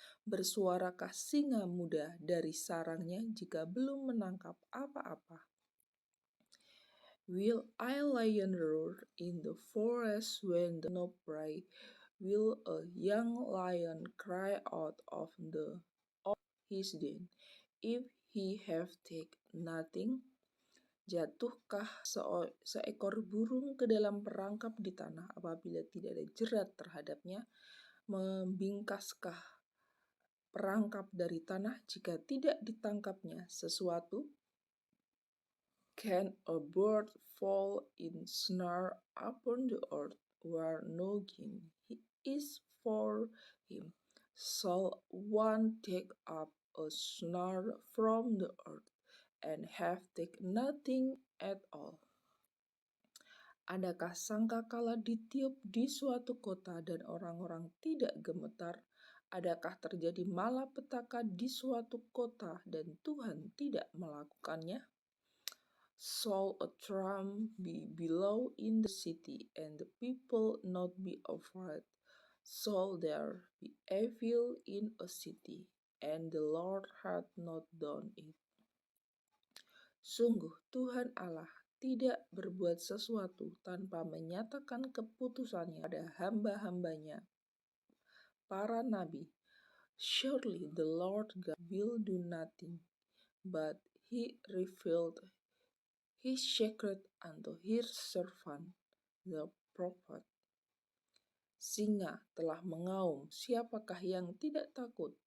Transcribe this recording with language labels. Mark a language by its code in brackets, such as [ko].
[id] Bersuarakah singa muda dari sarangnya jika belum menangkap apa-apa? [en] Will a lion roar in the forest when there is no prey? Will a young lion cry out of his den if he have taken nothing? [id] Jatuhkah seekor burung ke dalam perangkap di tanah apabila tidak ada jerat terhadapnya? Membingkaskah perangkap dari tanah jika tidak ditangkapnya sesuatu? [en] Can a bird fall in snare upon the earth where no game is for him? Shall one take up a snare from the earth and have taken nothing at all? [id] Adakah sangkakala ditiup di suatu kota dan orang-orang tidak gemetar? Adakah terjadi malapetaka di suatu kota dan Tuhan tidak melakukannya? [en] Shall a trump be below in the city and the people not be afraid? Shall there be evil in a city and the Lord hath not done it? [id] Sungguh Tuhan Allah tidak berbuat sesuatu tanpa menyatakan keputusannya pada hamba-hambanya, para nabi. [en] Surely the Lord God will do nothing, but he revealed his secret unto his servant the prophet. [id] Singa telah mengaum, siapakah yang tidak takut?